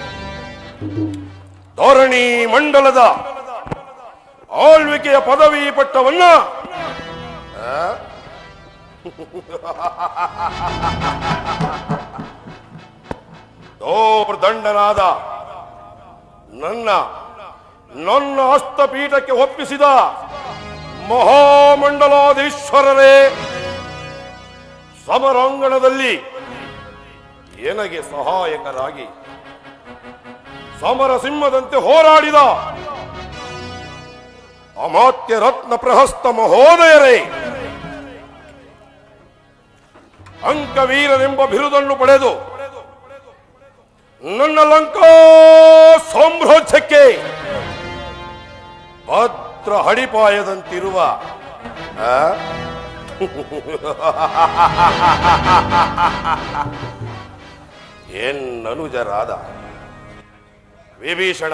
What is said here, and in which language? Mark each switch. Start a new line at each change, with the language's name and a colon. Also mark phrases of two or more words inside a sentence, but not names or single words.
Kannada: ಧೋರಣಿ ಮಂಡಲದ ಆಳ್ವಿಕೆಯ ಪದವಿ ಪಟ್ಟವನ್ನ ದೋರ್ದಂಡನಾದ ನನ್ನ ಹಸ್ತಪೀಠಕ್ಕೆ ಒಪ್ಪಿಸಿದ ಮಹಾಮಂಡಲಾಧೀಶ್ವರರೇ ಸಮರಾಂಗಣದಲ್ಲಿ ನನಗೆ ಸಹಾಯಕರಾಗಿ ಸಮರ ಸಿಂಹದಂತೆ ಹೋರಾಡಿದ ಅಮಾತ್ಯ ರತ್ನ ಪ್ರಹಸ್ತ ಮಹೋದಯರೇ ಅಂಕವೀರನೆಂಬ ಬಿರುದನ್ನು ಪಡೆದು ನನ್ನ ಲಂಕಾ ಸಾಮ್ರಾಜ್ಯಕ್ಕೆ ಭದ್ರ ಹಡಿಪಾಯದಂತಿರುವ ಎನ್ನನುಜರಾದ ವಿಭೀಷಣ